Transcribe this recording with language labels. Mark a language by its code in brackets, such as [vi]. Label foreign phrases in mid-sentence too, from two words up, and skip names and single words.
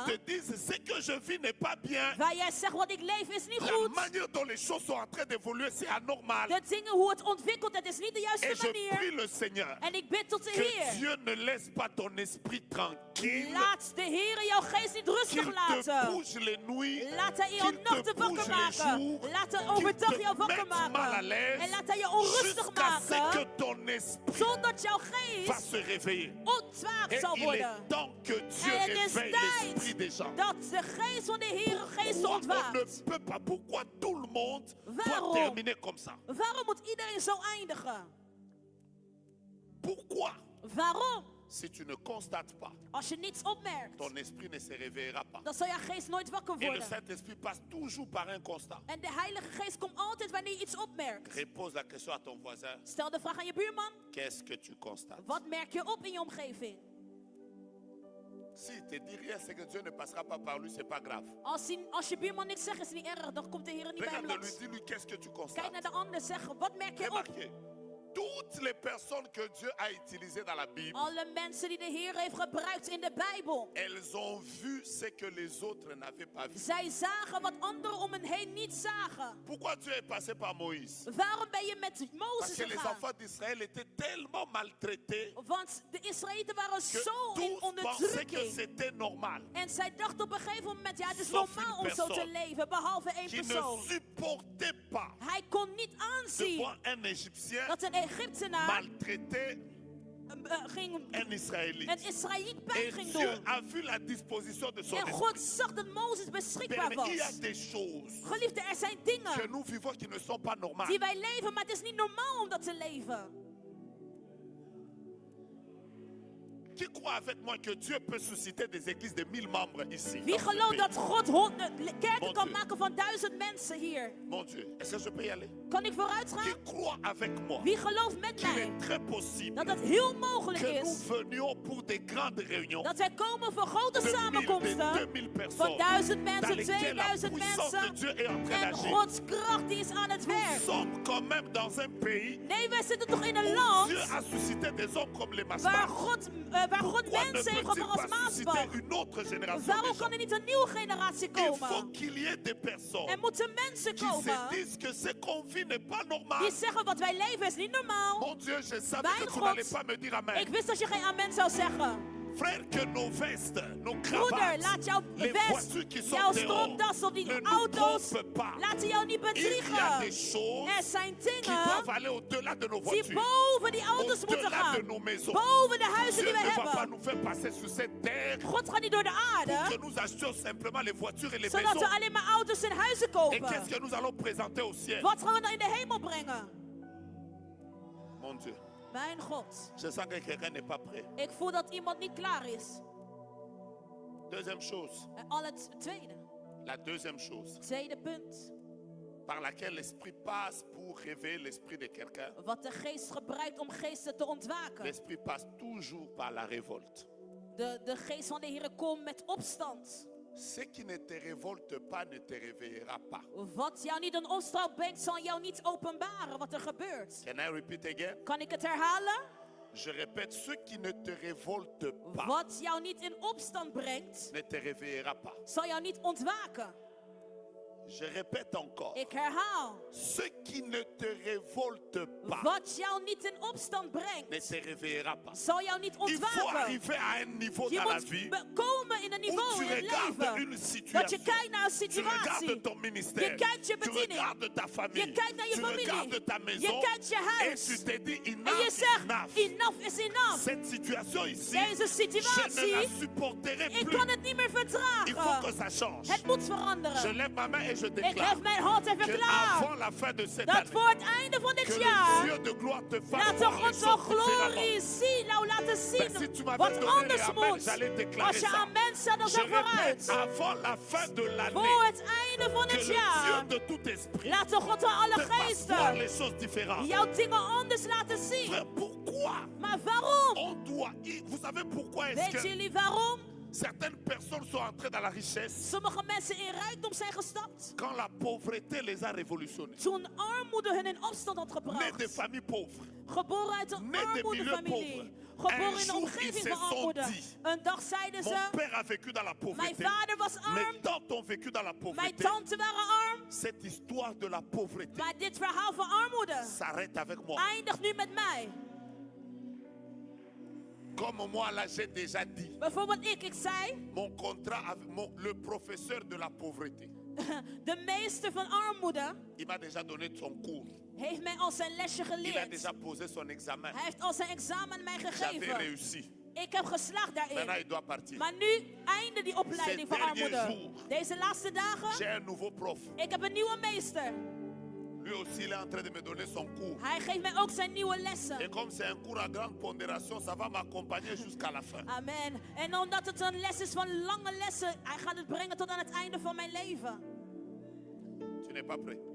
[fr] te dises ce que je vis n'est pas bien. [nl] waar jij zegt, wat ik leef is niet [fr] La [nl] goed. [fr] manière dont les choses sont en train d'évoluer, c'est anormal. [nl] De dingen hoe het ontwikkelt, het is niet de [fr] Et [nl] juiste [fr] je prie [nl] manier. [fr] le Seigneur [nl] En ik bid tot de [fr] que [nl] Heer. [fr] Dieu ne laisse pas ton esprit tranquille, [nl] Laat de Heer jouw geest niet [fr] qu'il [nl] rustig [fr] te [nl] laten. [fr] bouge les nuits, [nl] Laat hij je [fr] qu'il te [nl] nachten [fr] bouge [nl] wakker [fr] les [nl] maken. [fr] jours, [nl] Laat hij [fr] qu'il [nl] overdag [fr] te [nl] jou wakker [fr] mette mal à [nl] maken. [fr] l'aise, [nl] En laat hij je onrustig [fr] jusqu'à ce que [nl] maken. [fr] ton esprit [nl] Zodat jouw [fr] va [nl] geest [fr] se réveiller. [nl] ontwaakt [fr] Et [nl] zal [fr] il [nl] worden. [fr] est temps que Dieu [nl] En het is [fr] réveille l'esprit des [nl] tijd [fr] gens. [nl] dat de geest van de Heer geest [fr] Pourquoi on ne [nl] ontwaakt. [fr] peut pas, pourquoi tout le monde doit [nl] Waarom? [fr] terminer comme ça? [nl] Waarom moet iedereen zo eindigen? [fr] Pourquoi? [nl] Waarom? [fr] Si tu ne constates pas, [nl] Als je niets opmerkt, [fr] ton esprit ne se réveillera pas. [nl] dan zal je geest nooit wakker [fr] Et le [nl] worden. [fr] Saint-Esprit passe toujours par un constat. [nl] En de Heilige Geest komt altijd wanneer je iets opmerkt. [fr] Repose la question à ton voisin. [nl] Stel de vraag aan je buurman. [fr] Qu'est-ce que tu constates? [nl] Wat merk je op in je omgeving? [fr] Si te dit rien, c'est que Dieu ne passera pas par lui, c'est pas grave. [nl] Als je buurman niks zegt, is het niet erg. Dan komt de Heer niet bij hem [fr] Regarde-le, [nl] langs. [fr] dis-lui qu'est-ce que tu [nl] Kijk [fr] constates. [nl] naar de ander, zeg, wat merk je op? [fr] Remarquez, tout Toutes les personnes que Dieu a utilisées dans la Bible, [nl] Alle mensen die de Heer heeft gebruikt in de Bijbel. [fr] elles ont vu ce que les autres n'avaient pas vu. [nl] Zij zagen wat anderen om hen heen niet zagen. [fr] Pourquoi Dieu est passé par Moïse? [nl] Waarom ben je met [fr] Parce [nl] Mozes [fr] que les [nl] gegaan? [fr] enfants d'Israël étaient tellement maltraités [nl] Want de Israëlieten waren [fr] que [nl] zo in [fr] tous pensaient que [nl] onderdrukking. [fr] c'était normal. [nl] En zij dachten op een gegeven moment, ja, het is [fr] Sauf [nl] normaal [fr] une [nl] om zo te [fr] personne [nl] leven, behalve één [fr] Qui ne [nl] persoon. [fr] supportait pas [nl] Hij kon niet [fr] de [nl] aanzien [fr] voir un Égyptien [nl] dat een Egyptenaar [fr] maltraiter [nl] ging [fr] un Israélite. [nl] een Israëliet pijn [fr] Et [nl] ging [fr] Dieu [nl] doen. [fr] a vu la disposition de son [nl] En [fr] esprit. [nl] God zag dat Mozes beschikbaar [fr] Bien, il y a [nl] was. [fr] des choses [nl] Geliefde, er zijn [fr] que [nl] dingen [fr] nous vivons qui ne sont pas normales. [nl] die wij leven, maar het is niet normaal om dat te leven. [fr] Qui croit avec moi que Dieu peut susciter des églises de 1000 membres ici? [nl] Wie [fr] dans ce [nl] gelooft [fr] pays? [nl] dat God kerken [fr] Mon [nl] kan [fr] Dieu. [nl] maken van 1000 mensen hier? [fr] Mon Dieu, est-ce que je peux y aller? [nl] Kan ik vooruit [fr] Qui [nl] gaan? [fr] croit avec moi [nl] Wie gelooft met [fr] qu'il [nl] mij [fr] est très possible [nl] dat het heel mogelijk [fr] que nous [nl] is [fr] venions pour des grandes réunions [nl] dat wij komen voor grote [fr] de 1000, [nl] samenkomsten [fr] 2000 [nl] van [fr] personnes [nl] 1000 [fr] dans [nl] mensen, [fr] lesquelles la [nl] 2000 [fr] puissance de [nl] mensen [fr] Dieu est en train [nl] en [fr] d'agir. [nl] Gods kracht die is aan het [fr] Nous [nl] werk. [fr] sommes quand même dans un pays [nl] Nee, wij zitten toch in een [fr] où [nl] land [fr] Dieu a suscité des hommes comme les [nl] waar [fr] Masbach. [nl] God [fr] Pourquoi ne [nl] mensen heeft [fr] peut-il [nl] gebracht als [fr] pas susciter [nl] Maasbach. [fr] une autre génération de [nl] Waarom kan [fr] gens? [nl] er niet een nieuwe generatie [fr] Il faut [nl] komen? [fr] qu'il y ait des personnes [nl] Er moeten mensen [fr] qui se [nl] komen [fr] disent que ce qu'on vit n'est pas normal. [nl] die zeggen wat wij leven is niet normaal. [fr] Mon Dieu, je savais [nl] Mijn [fr] que tu [nl] God. [fr] n'allais pas me dire [nl] Ik [fr] amen. [nl] wist dat je geen amen zou zeggen. [fr] Frère, que nos vestes, nos [nl] Broeder, [fr] cravates, [nl] laat jouw [fr] les [nl] vest, [fr] voitures qui sont [nl] jouw [fr] dehors [nl] stropdas of [fr] ne [nl] die [fr] nous [nl] auto's [fr] trompent pas. [nl] laten jou niet [fr] Il y a des [nl] bedriegen. [fr] choses [nl] Er zijn [fr] qui [nl] dingen [fr] doivent aller au-delà de nos [nl] die [fr] voitures, [nl] boven die auto's moeten [fr] au-delà [nl] gaan. [fr] de nos maisons. [nl] Boven de huizen [fr] Dieu [nl] die [fr] ne [nl] we [fr] va pas [nl] hebben. [fr] nous faire passer sur cette terre [nl] God gaat niet door de [fr] pour [nl] aarde, [fr] que nous achetions simplement les voitures et les [nl] zodat [fr] maisons. [nl] we alleen maar auto's en huizen [fr] Et [nl] kopen. [fr] qu'est-ce que nous allons présenter au ciel? [nl] Wat gaan we dan in de hemel brengen? [fr] Mon Dieu, [nl] Mijn God, [fr] je sens que quelqu'un n'est pas prêt. [nl] ik voel dat iemand niet klaar is. [fr] Deuxième chose, [nl] En al het tweede, [fr] la deuxième chose [nl] tweede punt. [fr] par laquelle l'esprit passe pour réveiller l'esprit de quelqu'un. [nl] Wat de geest gebruikt om geesten te ontwaken. [fr] L'esprit passe toujours par la révolte. [nl] De geest van de Heer komt met opstand. [fr] Ce qui ne te révolte pas ne te réveillera pas. [nl] Wat jou niet in opstand brengt, zal jou niet openbaren wat er gebeurt. [en] Can I repeat again? [nl] Kan ik het herhalen? [fr] Je répète, ce qui ne te révolte pas [nl] Wat jou niet in opstand brengt, [fr] ne te réveillera pas. [nl] zal jou niet ontwaken. [fr] Je répète encore, [nl] Ik herhaal. [fr] ce qui ne te révolte pas [nl] Wat jou niet in opstand [fr] ne [nl] brengt, [fr] te réveillera pas. [nl] zal jou niet [fr] Il faut [nl] ontwaken. [fr] arriver à un niveau [nl] Je [fr] dans la [nl] moet [fr] vie [nl] komen in een [fr] où [nl] niveau [fr] tu [nl] in het [fr] regardes [nl] leven. [fr] une [nl] Dat je [fr] situation, [nl] kijkt naar een [fr] tu regardes [nl] situatie. [fr] ton ministère, [nl] Je kijkt je [fr] tu [nl] bediening. [fr] regardes ta famille, [nl] Je kijkt naar je [fr] tu [nl] familie. [fr] regardes ta [nl] Je [fr] maison [nl] kijkt je [fr] et [nl] huis. [fr] tu te dis [nl] En je [en] enough is [nl] zegt, [en] enough. enough is enough. [fr] Cette situation ici, [nl] Deze [fr] je ne [nl] situatie, [fr] la supporterai [nl] ik [fr] plus. [nl] kan het niet meer [fr] Il faut que [nl] verdragen. [fr] ça change. [nl] Het moet [fr] Je [nl] veranderen. [fr] lève ma main et je [nl] Ik [fr] déclare [nl] hef mijn hand en [fr] que [nl] verklaar [fr] avant la fin de cette [nl] dat [fr] année, [nl] voor het einde van [fr] que [nl] dit [fr] le [nl] jaar [fr] Dieu de gloire te fasse [nl] laat de [fr] voir les [nl] God zijn [fr] choses différemment. [nl] glorie zien, nou laten [fr] Ben, si [nl] zien [fr] tu m'avais [nl] wat [fr] donné [nl] anders [fr] les amen, [nl] moet. [fr] j'allais déclarer [nl] Als je [fr] ça. [nl] amen zegt, dan [fr] Je [nl] zeg [fr] répète, [nl] vooruit. [fr] avant la fin de l'année, [nl] Voor het einde van [fr] que [nl] het [fr] le [nl] jaar [fr] Dieu de tout esprit [nl] laat de God van alle [fr] te fasse voir [nl] geesten [fr] les choses différentes. [nl] jouw dingen anders laten zien. [fr] Frère, pourquoi [nl] Maar waarom? [fr] on doit... Vous savez pourquoi est-ce [nl] Weet [fr] que [nl] jullie waarom? [fr] certaines personnes sont entrées dans la richesse [nl] Sommige mensen in rijkdom zijn gestapt [fr] quand la pauvreté les a révolutionnés? [nl] toen armoede hun in opstand had [fr] Nés de [nl] gebracht. [fr] familles pauvres. [nl] Geboren uit een [fr] Nés de [nl] armoedefamilie. [fr] milieux [nl] Geboren [fr] Un [nl] in de [fr] jour, [nl] omgeving [fr] ils se [nl] van [fr] sont [nl] armoede. [fr] dit, [nl] Een dag zeiden [fr] Mon [nl] ze, [fr] père a vécu dans la [nl] mijn [fr] pauvreté. [nl] vader was [fr] Mes [nl] arm, [fr] tantes ont vécu dans la [nl] mijn [fr] pauvreté. [nl] tante waren arm. [fr] Cette histoire de la pauvreté [nl] Maar dit verhaal van armoede [fr] s'arrête avec moi. [nl] eindigt nu met mij. [fr] Comme moi, là, j'ai déjà dit, [nl] Bijvoorbeeld ik zei, [fr] mon contrat avec le professeur de la pauvreté, [nl] de meester van armoede [fr] il m'a déjà donné son cours. [nl] heeft mij al zijn lesje [fr] Il a [nl] geleerd. [fr] déjà posé son examen. [nl] Hij heeft al zijn examen mij [fr] J'avais [nl] gegeven. [fr] réussi. [nl] Ik heb geslaagd [fr] Maintenant, [nl] daarin. [fr] il doit partir. [nl] Maar nu einde die opleiding van [fr] Ces derniers [nl] armoede. [fr] jours, [nl] Deze laatste dagen, [fr] J'ai un nouveau prof. [nl] ik heb een nieuwe meester. [fr] Lui aussi, il est en train de me donner son cours. [nl] Hij geeft mij ook zijn nieuwe [fr] Et [nl] lessen. [fr] comme c'est un cours à grande pondération, ça va m'accompagner jusqu'à la fin. Amen. [nl] En omdat het een les is van lange lessen, hij gaat het brengen tot aan het einde van mijn leven. [fr] Tu n'es pas prêt.